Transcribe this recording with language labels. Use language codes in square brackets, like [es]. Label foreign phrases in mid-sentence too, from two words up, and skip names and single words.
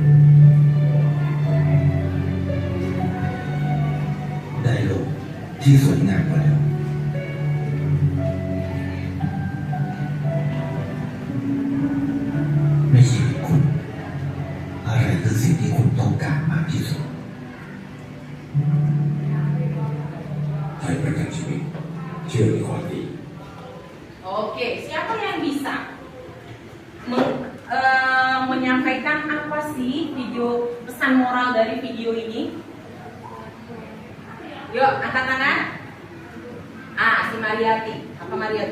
[th] ได้โลกที่สวยงามกว่าแล้วในชีวิตคุณอะไรคือสิ่งที่คุณต้องการมากที่สุดให้ประกันชีวิตเชื่อในความดี [id] Oke, siapa yang bisa menyampaikan apa sih video pesan moral dari video ini? Yuk, angkat tangan. Si Mariati. Apa Mariati?